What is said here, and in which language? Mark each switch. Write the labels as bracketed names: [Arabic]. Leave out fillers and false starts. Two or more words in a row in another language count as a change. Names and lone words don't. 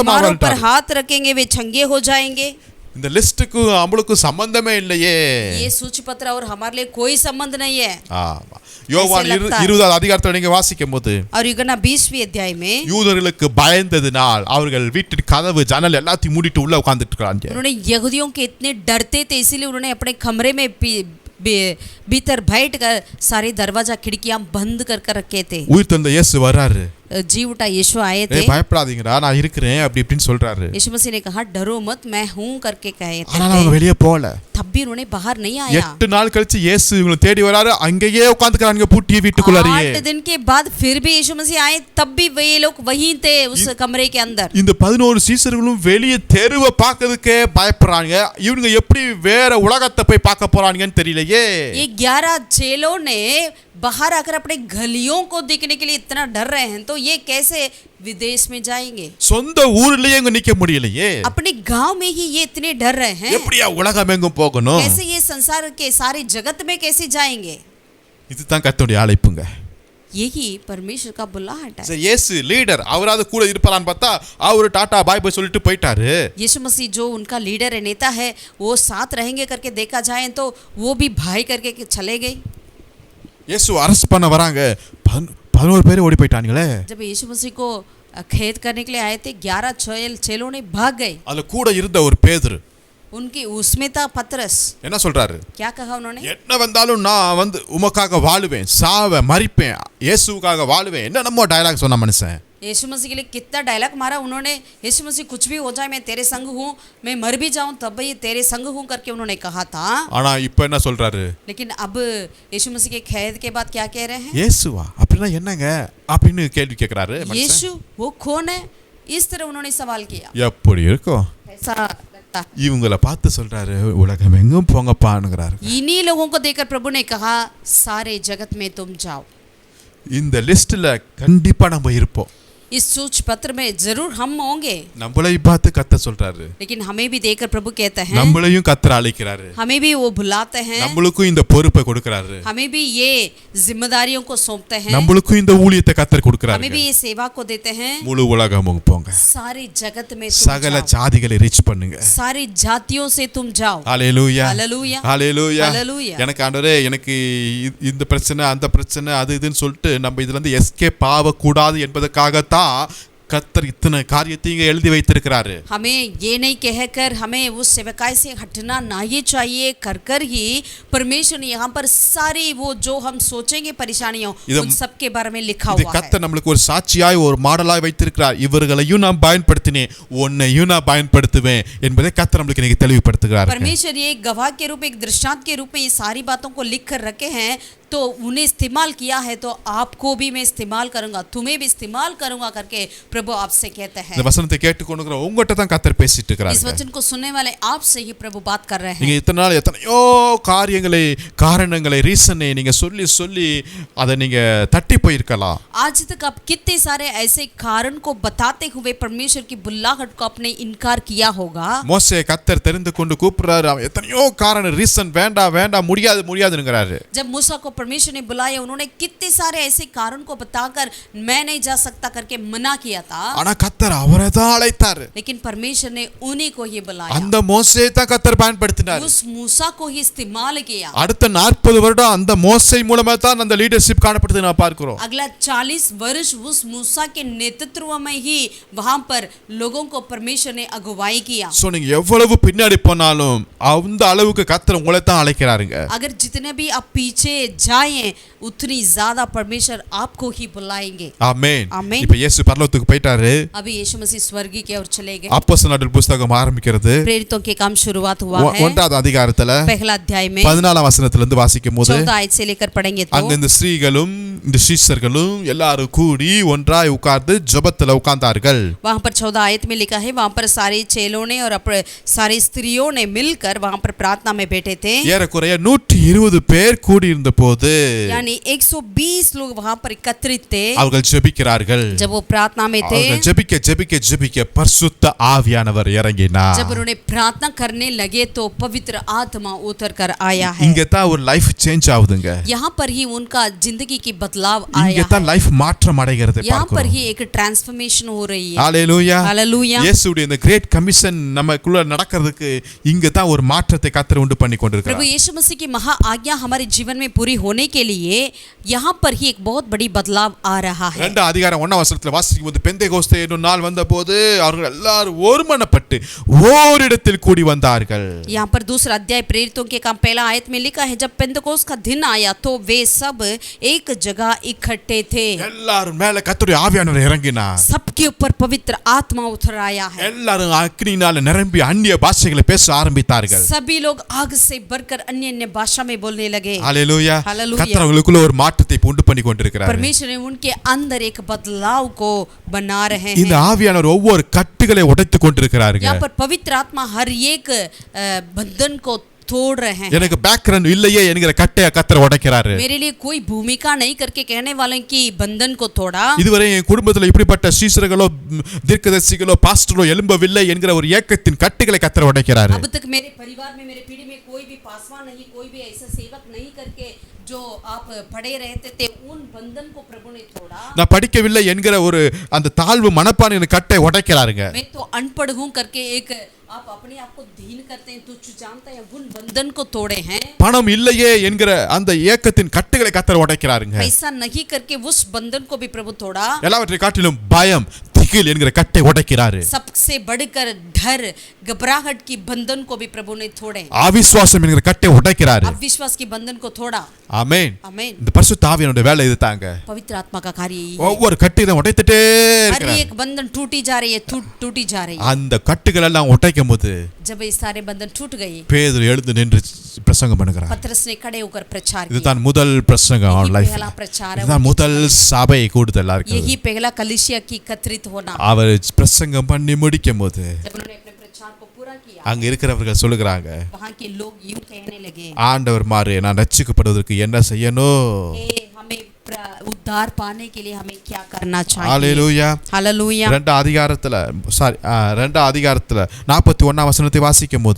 [Tamil] சொஸ்தமாவார்கள். [Hindi] हाथ रखेंगे वे चंगे हो जाएंगे। [Tamil] இந்த லிஸ்டுக்கு நம்மளுக்கு சம்பந்தமே இல்லையே. [Hindi] ये सूची पत्र और हमारे लिए कोई संबंध नहीं है। [Tamil] ஆமா. யோவான் 20வது அதிகாரத்தை நீங்க வாசிக்கும்போது [Hindi] और यूहन्ना 20वीं अध्याय में [Tamil] யூதர்களுக்கு பயந்ததினால் அவர்கள் வீட்டு கதவு ஜன்னல் எல்லாத்தையும் மூடிட்டு உள்ள உட்கார்ந்துட்டு இருக்காங்க. [Hindi] उन्होंने यहूदियों के इतने डरते थे इसीलिए उन्होंने अपने कमरे में भीतर बैठकर सारे दरवाजा खिड़कियां बंद कर रखे थे। [Tamil] உயிர்த்தெழுந்த இயேசு வராரு. [Hindi] जी उठा यीशु आए थे। [Tamil] பயப்படாதீங்கடா நான் இருக்கிறேன் அப்படி இப்படின்னு சொல்றாரு. [Hindi] यीशु मसीह ने कहा डरो मत मैं हूं करके कहे [Tamil] ஆனா அவங்க வெளியே போகல. [Hindi] तब भी उन्होंने बाहर नहीं आया। [Tamil] 8 நாள் கழிச்சு இயேசு இவங்களை தேடி வராரு. அங்கேயே உட்கார்ந்துக்கறாங்க பூட்டிய வீட்டுக்குள்ளேயே. [Hindi] 8 दिन के बाद फिर भी यीशु मसीह आए तब भी वे लोग वहीं थे उस कमरे के अंदर। [Tamil] இந்த 11 சீஷர்களும் வெளியே தெருவை பார்க்கிறதுக்கே பயப்படுறாங்க. இவங்க எப்படி வேற உலகத்தை போய் பார்க்க போறாங்கன்னு தெரியலையே. [Hindi] ये 11 चेलों ने बाहर आकर अपने गलियों को देखने के लिए इतना डर रहे हैं तो ये कैसे विदेश में जाएंगे। [Tamil] சொந்த ஊர்லயே இங்க நிக்க முடியலையே. [Hindi] अपने गांव में ही ये इतने डर रहे हैं, [Tamil] எப்படியா உலகம் எங்கும் போகணும். [Hindi] कैसे ये संसार के सारे जगत में कैसे जाएंगे। [Tamil] இதுதான் கர்த்தருடைய அழைப்புங்க. [Hindi] यही परमेश्वर का बुलाहट है। [Tamil] சரி இயேசு லீடர் அவராது கூட இருப்பாரான்னு பார்த்தா அவர் டாடா [English] bye bye [Tamil] சொல்லிட்டு போயிட்டாரு. [Hindi] यीशु मसीह जो उनका लीडर है, नेता है, वो साथ रहेंगे करके देखा जाए तो वो भी भाई करके चले गए। [Tamil] இயேசு அரெஸ்ட் பண்ண வராங்க. 11 பேர் ஓடி போயிட்டாங்களே. [Hindi] जब यीशु मसीह को कैद करने के लिए आए थे 11 चेलों ने भाग गए। [Tamil] அதுல கூட இருந்த ஒரு பேதுரு [Hindi] उनकी उसमें था पतरस। [Tamil] என்ன சொல்றாரு? [Hindi] क्या कहा उन्होंने? [Tamil] என்ன வந்தாலும் நான் வந்து உமக்காக வாழுவேன், சாவேன், மரிப்பேன், இயேசுவுக்காக வாழுவேன். என்னென்னமோ டயலாக் சொன்ன மனுஷன். [Hindi] यीशु मसीह के लिए कितना डायलॉग मारा उन्होंने। यीशु मसीह कुछ भी हो जाए मैं तेरे संग हूँ, मैं मर भी जाऊँ तब भी तेरे संग हूँ करके उन्होंने कहा था। [Tamil] ஆனா இப்போ என்ன சொல்றாரு? [Hindi] लेकिन अब यीशु मसीह के कैद के बाद क्या कह रहे हैं? [Tamil] இயேசுவா அப்படின்னா என்னங்க அப்படின்னு கேள்வி கேட்கிறாரு மனுஷன். [Hindi] यीशु वो कौन है? इस तरह उन्होंने सवाल किया। [Tamil] எப்படி இருக்கும்? [Hindi] ऐसा लगता है। [Tamil] இவங்கள பார்த்து சொல்றாரு உலகம் எங்கும் போங்கப்பான்னுங்கிறாரு. [Hindi] इन्हीं लोगों को देखकर प्रभु ने कहा सारे जगत में तुम जाओ। [Tamil] இந்த லிஸ்ட்ல கண்டிப்பா நம்ம இருப்போம். [Hindi] इस सूच पत्र में जरूर हम होंगे। [Tamil] நம்மளை பார்த்து கத்த சொல்றாரு. [Hindi] लेकिन हमें भी देखकर प्रभु कहते हैं, [Tamil] நம்மளையும் கத்தர் அழைக்கிறாரு. [Hindi] हमें भी वो बुलाते हैं, [Tamil] நம்மளுக்கும் இந்த பொறுப்பை கொடுக்கறாரு. [Hindi] हमें भी ये जिम्मेदारियों को सौंपते हैं, [Tamil] நம்மளுக்கும் இந்த ஊழியத்தை கத்தர் கொடுக்கறாரு. [Hindi] हमें भी ये सेवा को देते हैं। [Tamil] முழு உலகமும் போங்க, [Hindi] सारी जगत में तुम [Tamil] சகல [Hindi] जाओ, [Tamil] ஜாதிகளை ரீச் பண்ணுங்க. [Hindi] सारी जातियों से तुम जाओ। [Tamil] ஹalleluya, ஹalleluya, ஹalleluya. ஹalleluya. எனக்கு ஆண்டவரே எனக்கு இந்த பிரச்சனை அந்த பிரச்சனை அது இதுன்னு சொல்லிட்டு நம்ம இதுல இருந்து எஸ்கேப் ஆக கூடாது என்பதற்காகத்தான் கத்தர் இத்தனை காரியத்தை இங்க எழுதி வைத்திருக்கிறாரு. [Hindi] हमें ये नहीं कहकर हमें उस सेवकाई से हटना नहीं चाहिए कर कर ही परमेश्वर ने यहाँ पर सारी वो जो हम सोचेंगे परेशानियों उन सब के बारे में लिखा [Tamil] இது [Hindi] हुआ है। [Tamil] கத்தர் நம்மளுக்கு ஒரு சாட்சியாய் ஒரு மாடலாய் வைத்திருக்கிறார். இவர்களையும் நான் பயன்படுத்தினேன், உன்னையும் நான் பயன்படுத்துவேன் என்பதை கத்தர் நம்மளுக்கு இன்னைக்கு தெளிவுபடுத்துகிறார். [Hindi] परमेश्वर ये एक गवाह के रूप में, एक दृष्टांत के रूप में ये सारी बातों को लिख कर रखे हैं, तो उन्हें इस्तेमाल किया है तो आपको भी मैं इस्तेमाल करूंगा, तुम्हें भी इस्तेमाल करूंगा करके प्रभु आपसे कहते हैं। [Tamil] இந்த வசனத்தை கேட்டுக்கொண்டிருக்கிற உங்ககிட்ட தான் கத்தர் பேசிட்டு [Hindi] इस [Tamil] இருக்கிறார். [Hindi] वचन को सुनने वाले आपसे ही प्रभु बात कर रहे [Tamil] நீங்க [Hindi] हैं। [Tamil] இத்தனை நாள் எத்தனையோ காரியங்களை காரணங்களை ரீசனை நீங்க சொல்லி சொல்லி அதை நீங்க தட்டி போயிருக்கலாம். [Hindi] आज तक आप कितने सारे ऐसे कारण को बताते हुए परमेश्वर की बुलाहट को आपने इनकार किया होगा। [Tamil] மோசே கத்தர் தெரிந்து கொண்டு கூப்பிடுறாரு, அவன் எத்தனையோ காரணம் ரீசன் வேண்டாம் வேண்டாம் முடியாது முடியாதுங்கிறாரு. [Hindi] जब मूसा को परमेश्वर ने बुलाया उन्होंने कितने सारे ऐसे कारण को बताकर मैं नहीं जा सकता करके मना किया था, [Tamil] ஆனா கத்தர் அவரை தான் அழைத்தாரு. [Hindi] लेकिन परमेश्वर ने उन्हीं को ही बुलाया, [Tamil] அந்த மோசே தான் கத்தர் பயன்படுத்தினார். [Hindi] उस मूसा को ही इस्तेमाल किया। [Tamil] அடுத்த 40 வருடம் அந்த மோசே மூலமா தான் அந்த லீடர்ஷிப் காணப்படுது நான் பார்க்கிறோம். [Hindi] अगला 40 वर्ष उस मूसा के नेतृत्व में ही वहां पर लोगों को परमेश्वर ने अगुवाई किया। [Tamil] சோ நீங்க எவ்வளவு பின்னாடி போனாலும் அந்த அளவுக்கு கத்தர் உங்களை தான் அழைக்கிறாருங்க. [Hindi] अगर जितने भी आप पीछे जाएं उतनी ज्यादा परमेश्वर आपको ही बुलाएंगे। [Tamil] ஆமென். ஆமென். இப்ப இயேசு பரலோகத்துக்கு போயிட்டாரு. [Hindi] अभी यीशु मसीह स्वर्ग की ओर चले गए। [Tamil] அப்போஸ்தலர் புத்தகம் ஆரம்பிக்கிறது [Hindi] प्रेरितों के काम शुरुआत हुआ है। [Tamil] 1வது அதிகாரத்துல [Hindi] पहला अध्याय में [Tamil] 14ஆம் வசனத்துல இருந்து வாசிக்கும்போது [Hindi] 14 आयत से लेकर पढ़ेंगे [Tamil] அங்க [Hindi] तो [Tamil] இந்த ஸ்திரீகளும் இந்த சீஷர்களும் எல்லாரும் கூடி ஒன்றாய் உட்கார்ந்து ஜெபத்துல உட்கார்ந்தார்கள். [Hindi] वहां पर 14 आयत में लिखा है वहां पर सारे चेलों ने और सारी स्त्रियों ने मिलकर वहां पर प्रार्थना में बैठे थे। [Tamil] ஏறக்குறைய 120 பேர் கூடி இருந்த போது [Hindi] यानी 120 लोग वहां पर एकत्रित थे। [Tamil] அவர்கள் ஜெபிக்கிறார்கள். [Hindi] जब वो प्रार्थना में थे, [Tamil] அவர்கள் ஜெபிக்க ஜெபிக்க ஜெபிக்க பரிசுத்த ஆவியானவர் இறங்கினார். [Hindi] जब उन्होंने प्रार्थना करने लगे तो पवित्र आत्मा उतर कर आया है। [Tamil] இங்க தான் ஒரு [English] life change [Tamil] ஆகுதுங்க. [Hindi] यहाँ पर ही उनका जिंदगी की बदलाव [Tamil] இங்க [Hindi] आया [Tamil] தான் [Hindi] है। [Tamil] லைஃப் மாற்றம் அடைகிறது [Hindi] यहाँ पर [Tamil] பார்க்கிறோம். [Hindi] ही एक ट्रांसफॉर्मेशन हो रही है। [Tamil] ஹalleluya. [Hindi] हालेलुया। [Tamil] இயேசுவுடைய இந்த [English] great commission [Tamil] நமக்குள்ள நடக்கிறதுக்கு இங்க தான் ஒரு மாற்றத்தை கர்த்தர் உண்டு பண்ணி [Hindi] प्रभु [Tamil] கொண்டிருக்கிறார். [Hindi] यीशु मसीह की महा आज्ञा हमारे जीवन में पूरी होने के लिए यहाँ पर ही एक बहुत बड़ी बदलाव आ रहा है। [Tamil] 2 அதிகாரம் 1ஆம் வசனத்துல வாசிக்கும்போது பெந்தேகோஸ்தே என்னும் நாள் வந்தபோது அவர்கள் எல்லாரும் ஒருமனப்பட்டு ஓரிடத்தில் கூடி வந்தார்கள். [Hindi] यहाँ पर दूसरा अध्याय प्रेरितों के काम पहला आयत में लिखा है जब पेंतकोस्त का दिन आया तो वे सब एक जगह इकट्ठे थे। [Tamil] எல்லாரும் மேல கர்த்தருடைய ஆவியானவர் இறங்கினார். [Hindi] सबके ऊपर पवित्र आत्मा उतर आया है। [Tamil] எல்லாரும் அக்கினியால நிரம்பி அந்நிய பாஷைகளை பேச ஆரம்பித்தார்கள். [Hindi] सभी लोग आग से भरकर अन्य अन्य भाषा में बोलने लगे। [Tamil] ஹalleluya. [Hindi] हालेलुया। [Tamil] கர்த்தர் அவங்களுக்குள்ள ஒரு மாற்றத்தை உண்டு பண்ணி கொண்டிருக்கிறார். [Hindi] परमेश्वर ने उनके अंदर एक बदलाव को बना रहे [Tamil] இந்த [Hindi] हैं। [Tamil] ஆவியானவர் ஒவ்வொரு கட்டுகளை உடைத்து கொண்டிருக்கிறாருங்க. [Hindi] यहाँ पर पवित्र आत्मा हर एक बंधन को तोड़ रहे हैं। [Tamil] எனக்கு பேக்ரவுண்ட் இல்லையே என்கிற கட்டையை கர்த்தர் உடைக்கிறாரு. [Hindi] मेरे लिए कोई भूमिका नहीं करके कहने वाले की बंधन को तोड़ा। [Tamil] இதுவரை என் குடும்பத்துல இப்படிப்பட்ட சீசர்களோ தீர்க்கதரிசிகளோ பாஸ்டரோ எழும்பவில்லை என்கிற ஒரு ஏக்கத்தின் கட்டுகளை கர்த்தர் உடைக்கிறாரு. [Hindi] अब तक मेरे परिवार में मेरे पीढ़ी में कोई भी पासवान नहीं, कोई भी ऐसा सेवक नहीं करके जो आप पढ़े रहते थे उन बंधन को प्रभु ने तोड़ा। [Tamil] நான் படிக்கவில்லை என்கிற ஒரு அந்த தாழ்வு மனப்பான்மையின் கட்டை உடைக்கிறாருங்க. [Hindi] मैं तो अनपढ़ हूँ करके एक आप अपने आप को दीन करते हैं, तुच्छ जानते हैं, उन बंधन को तोड़े हैं। [Tamil] பணம் இல்லையே என்கிற அந்த ஏக்கத்தின் கட்டுகளை கர்த்தர் உடைக்கிறாருங்க. [Hindi] ऐसा नहीं करके उस बंधन को भी प्रभु तोड़ा। [Tamil] எல்லாவற்றை காட்டிலும் பயம் திகில் என்கிற கட்டை உடைக்கிறாரு. [Hindi] सबसे बढ़कर डर घबराहट की बंधन को भी प्रभु ने तोड़े. [Tamil] அவிசுவாசம் என்கிற கட்டை உடைக்கிறாரு. [Hindi] अविश्वास की बंधन को तोड़ा. [Tamil] ஆமென். [Hindi] आमीन. [Tamil] இந்த பரிசுத்த ஆவியானவருடைய வேலை இதுதாங்க. [Hindi] पवित्र आत्मा का कार्य यही है. [Tamil] ஒவ்வொரு கட்டையும் உடைத்துட்டே [Hindi] हर [Tamil] இருக்கிறார். [Hindi] एक बंधन टूटी जा रही है, टूटी जा रही है. [Tamil] அந்த கட்டுகள் எல்லாம் உடைக்கும்போது [Hindi] जब ये सारे बंधन टूट गए, [Tamil] பேதுரு எழுந்து நின்று பிரசங்கம் பண்ணுகிறார். [Hindi] पतरस ने खड़े होकर प्रचार किया. [Tamil] இதுதான் முதல் பிரசங்கம் [Hindi] यही [Tamil] அவன் லைஃப். [Hindi] पहला प्रचार है. [Tamil] இதுதான் முதல் சபை கூடுதலா இருக்கு. [Hindi] यही पहला कलीसिया की एकत्रित होना. [Tamil] அவர் பிரசங்கம் பண்ணி முடிக்கும்போது [Hindi] जब उन्होंने अपने प्रचार को पूरा किया, [Tamil] அங்க இருக்கிறவர்கள் சொல்லுகிறாங்க, [Hindi] वहाँ के लोग यूं कहने लगे, [Tamil] ஆண்டவர் மாறு நான் ரட்சிக்கப்படுவதற்கு என்ன செய்யணும்? [Hindi] हमें उद्धार पाने के लिए हमें क्या करना चाहिए? [Tamil] ஹalleluya. [Hindi] हालेलुया. [Tamil] ரெண்டாம் அதிகாரத்துல 41ஆம் வசனத்தை வாசிக்கும்போது